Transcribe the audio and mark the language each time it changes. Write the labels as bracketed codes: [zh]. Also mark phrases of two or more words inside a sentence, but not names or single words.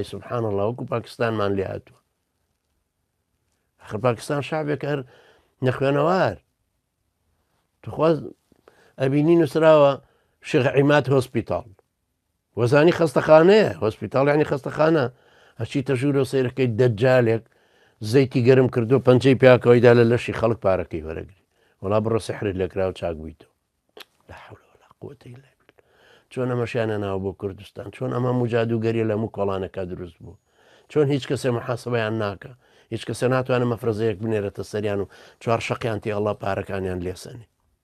[ar] سوبحان الله [ckb] وەکو پاکستانمان لێ هاتووە آخر پاکستان شعبێک هەر نەخوێنەوار تخواز ئەبینی نووسراوە شێخ عیماد هۆسپیتاڵ وەزانی خەستەخانەیە هۆسپیتاڵ یعنی خەستەخانە هەچیتە ژوورە و سەیرەکەی دەجالێک زەیتی گەرم کردو پەنجەی پیاکەوەیدا لە لەشی خەڵک پارەکەی وەرەگری وەڵا بڕۆ سحرت لێکرا و چاک بوویتەوە [ar] لا حول ولا قوة إلا بالله [ckb] چۆن ئەمەشیانە ناوە بۆ کوردستان چۆن ئەمە جادوگەریە لە هەموو کۆڵانەکە دروست بوو چۆن هیچ کەسێ محاسبەیان ناکە هیچ کەسە ناتوانە مەفرەزەیەک بنێرێتە سەریان و چوار شەقیان تێ ئەڵڵا پارەکانیان لێسەنی